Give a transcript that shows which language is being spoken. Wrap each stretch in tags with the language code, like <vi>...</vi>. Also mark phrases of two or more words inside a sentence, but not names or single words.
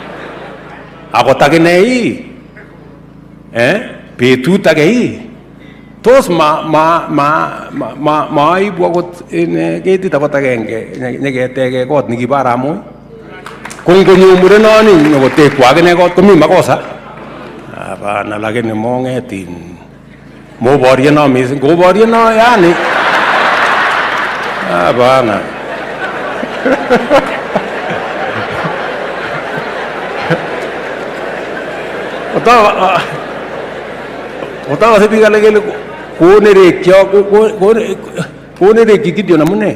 <kln>akot akine betut ake tos maibu akot ketit akot agenge nyeketeke kot nikibo Arap Moi. Ko ngonyo murenoni nyokotekwo akine kot komi makosa.</kln> <sw>Hapana, lakini</sw> <kln>mongetin moboryeno mising, koboryeno yani. Hapana. Otawa se biik alak kele konerekyi Gideon amune?</kln>